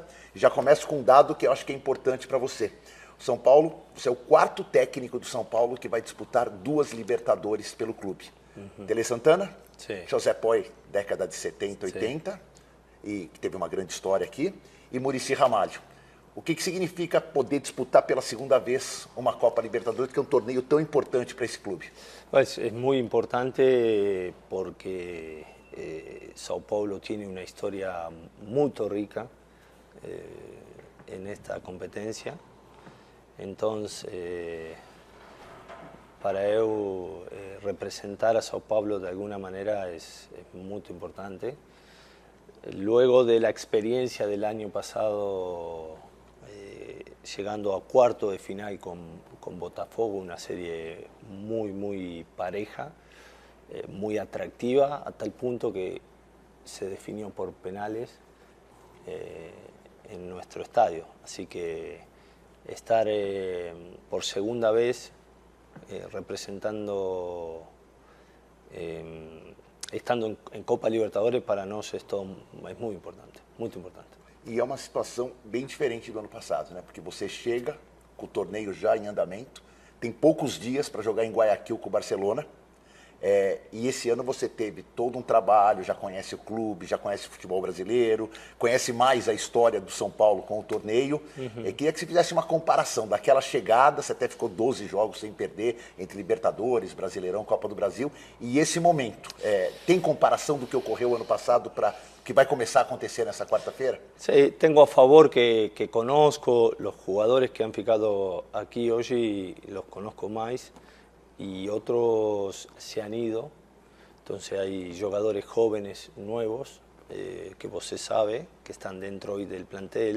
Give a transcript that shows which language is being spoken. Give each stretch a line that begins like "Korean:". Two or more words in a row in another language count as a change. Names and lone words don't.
Portuguese: E já começo com um dado que eu acho que é importante para você. O São Paulo, você é o quarto técnico do São Paulo que vai disputar 2 Libertadores pelo clube. Tele Santana, Sim. José Poi, década de 70, 80, e que teve uma grande história aqui, e Muricy Ramalho. O que significa poder disputar pela segunda vez uma Copa Libertadores, que é um torneio tão importante para esse clube?
Spanish: Pues es muy importante porque Sao Paulo tiene una historia muy rica en esta competencia. Entonces, para eu representar a Sao Paulo de alguna manera es muy importante. Luego de la experiencia del año pasado, llegando a cuarto de final con Botafogo, una serie muy pareja, muy atractiva, a tal punto que se definió por penales en nuestro estadio. Así que estar por segunda vez representando, estando en Copa Libertadores, para nós esto es muy importante, muy importante.
Portuguese: E é uma situação bem diferente do ano passado, né? Porque você chega com o torneio já em andamento, tem poucos dias para jogar em Guayaquil com o Barcelona, e esse ano você teve todo um trabalho, já conhece o clube, já conhece o futebol brasileiro, conhece mais a história do São Paulo com o torneio. Queria que você fizesse uma comparação daquela chegada, você até ficou 12 jogos sem perder, entre Libertadores, Brasileirão, Copa do Brasil, e esse momento. Tem comparação do que ocorreu ano passado para que vai começar a acontecer nessa quarta-feira?
Spanish: Sí, tengo a favor que conozco los jugadores que han ficado aquí hoy, los conozco más, y otros se han ido. Entonces hay jugadores jóvenes nuevos que vos sabe que están dentro hoy del plantel.